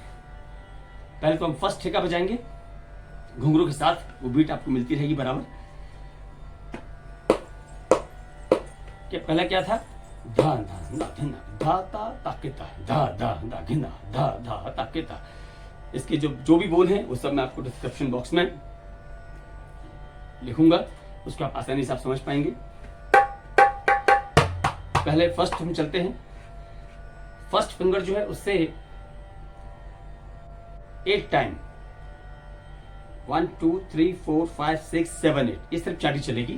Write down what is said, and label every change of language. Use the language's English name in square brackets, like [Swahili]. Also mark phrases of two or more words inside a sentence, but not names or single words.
[Hindi] पहले तो हम फर्स्ट ठेका बजाएंगे घुंघरू के साथ, वो बीट आपको मिलती रहेगी बराबर। क्या पहला क्या था, धा धा धा धिना धा ता ताकेता, धा धा धा घिना धा धा ताकेता। इसके जो भी बोल हैं वो सब मैं आपको [English] description box [Hindi] में लिखूंगा, उसको आप आसानी से आप समझ पाएंगे। पहले फर्स्ट हम चलते हैं, [English] first finger [Hindi] जो है उससे एक टाइम 1 2 3 4 5 6 7 8 ये सिर्फ चाटी चलेगी।